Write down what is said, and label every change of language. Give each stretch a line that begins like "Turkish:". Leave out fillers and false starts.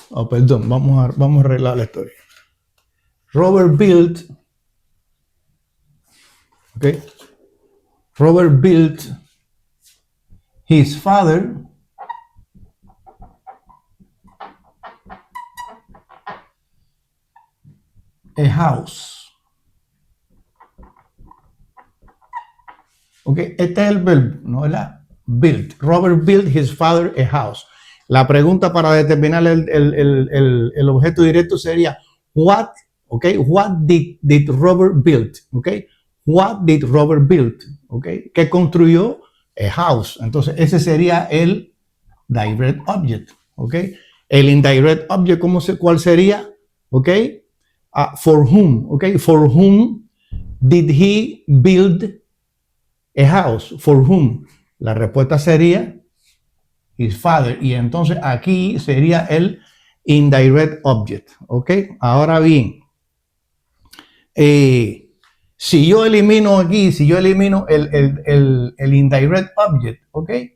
Spanish: Perdón, vamos a arreglar la historia.
English: Robert built, okay, Robert built his father a house.
Spanish: Ok, este es el verbo, ¿no? ¿Verdad? Built.
English: Robert built his father a house.
Spanish: La pregunta para determinar el objeto directo sería what, okay,
English: what did Robert build,
Spanish: okay?
English: What did Robert build, okay?
Spanish: ¿Qué construyó? A house. Entonces ese sería el direct object, okay? El indirect object, ¿cuál sería?
English: Okay? For whom, okay? For whom did he build a house? For whom?
Spanish: La respuesta sería his father. Y entonces aquí sería el indirect object. ¿Ok? Ahora bien, si yo elimino aquí, si yo elimino el indirect object, ¿ok?